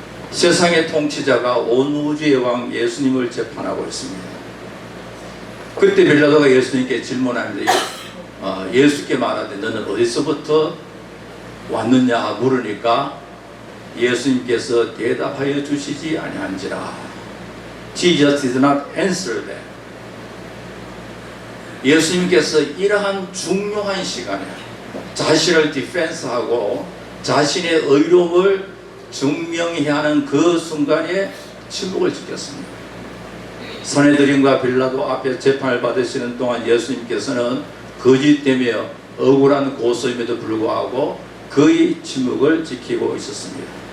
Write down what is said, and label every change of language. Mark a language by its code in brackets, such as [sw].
[ko] 세상의 통치자가 온 우주의 왕 예수님을 재판하고 있습니다. 그때 빌라도가 예수님께 질문하는데 예수께 말하되 너는 어디서부터 왔느냐 물으니까 예수님께서 대답하여 주시지 아니한지라. [en] Jesus did not answer them. [ko] 예수님께서 이러한 중요한 시간에 자신을 디펜스하고 자신의 의로움을 증명해야 하는 그 순간에 침묵을 지켰습니다. 선헤드림과 빌라도 앞에 재판을 받으시는 동안 예수님께서는 거짓되며 억울한 고소임에도 불구하고 그의 침묵을 지키고 있었습니다.